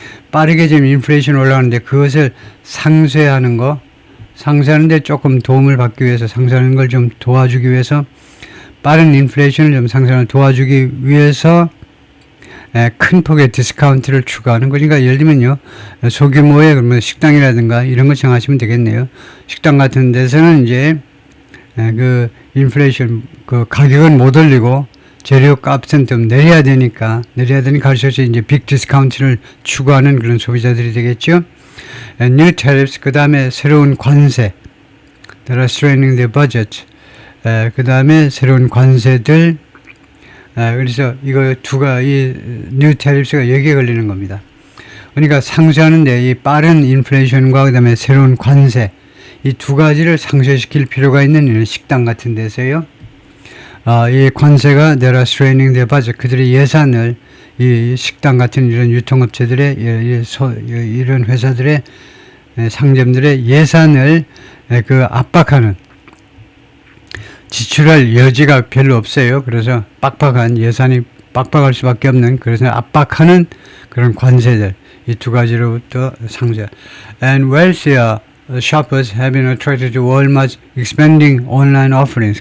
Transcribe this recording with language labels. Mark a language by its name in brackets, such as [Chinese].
[Korean] 빠르게 지금 인플레이션 올라가는데 그것을 상쇄하는 거, 상쇄하는데 조금 도움을 받기 위해서, 상쇄하는 걸 좀 도와주기 위해서, 빠른 인플레이션을 좀 상쇄하는 도와주기 위해서 큰 폭의 디스카운트를 추가하는 거니까 예를 들면요, 소규모의 그러면 식당이라든가 이런 거 정하시면 되겠네요. 식당 같은 데서는 이제 그 인플레이션 그 가격은 못 올리고 재료 값은 좀 내려야 되니까 가르쳐서 이제 빅 디스카운트를 추구하는 그런 소비자들이 되겠죠. [English] New tariffs, [Korean] 그 다음에 새로운 관세, [English] that are straining the budget. [Korean] 그 다음에 새로운 관세들. 그래서 이거 이 new tariffs가 여기에 걸리는 겁니다. 그러니까 상쇄하는데 이 빠른 인플레이션과 그 다음에 새로운 관세, 이 두 가지를 상쇄시킬 필요가 있는 이런 식당 같은 데서요. 이 관세가 [English] they are straining their budget. [Korean] 그들의 예산을, 이 식당 같은 이런 유통업체들의 이런 회사들의 상점들의 예산을 그 압박하는, 지출할 여지가 별로 없어요. 그래서 빡빡한 예산이 빡빡할 수밖에 없는, 그래서 압박하는 그런 관세들, 이 두 가지로부터 상쇄. [English] And wealthier shoppers have been attracted to Walmart's expanding online offerings.